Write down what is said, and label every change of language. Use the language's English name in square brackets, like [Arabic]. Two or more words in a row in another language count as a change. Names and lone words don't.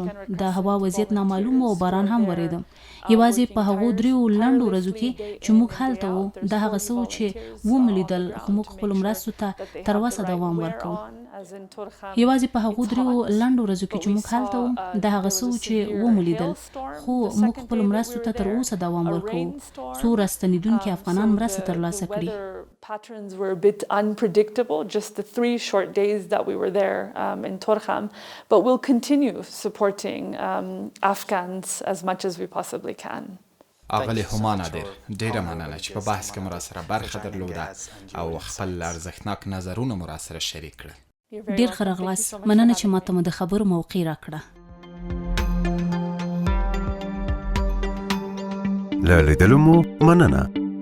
[Pashto] د هوا وضعیت نامعلوم و او باران هم ورېده. یوازې په هغو 3 لنډو ورځو کې چې موږ هلته وو د هغه څه و چې ومو لیدل خو موږ خپلو مرستو ته تر اوسه دوام ورکوو. یوازې په هغو 3 لنډو ورځو کې چې موږ هلته وو د هغه څه و چې ومو لیدل خو موږ خپلو مرستو ته تر اوسه دوام ورکوو څو راستنیدونکي افغانان مرسته ترلاسه کړي. [English] Patterns were a bit unpredictable, just the 3 short days that we were there in Torkham, but we'll continue supporting Afghans as much as we possibly can. [Pashto] اغلی هوما نادر ډیره مننه چې په بحث کې مو راسره برخه درلوده او خپل ارزښتناک نظرونه مو راسره شریک کړل. ډیر ښه راغلاست. مننه چې ماته مو د خبرو موقع راکړه. له لیدلو مو مننه.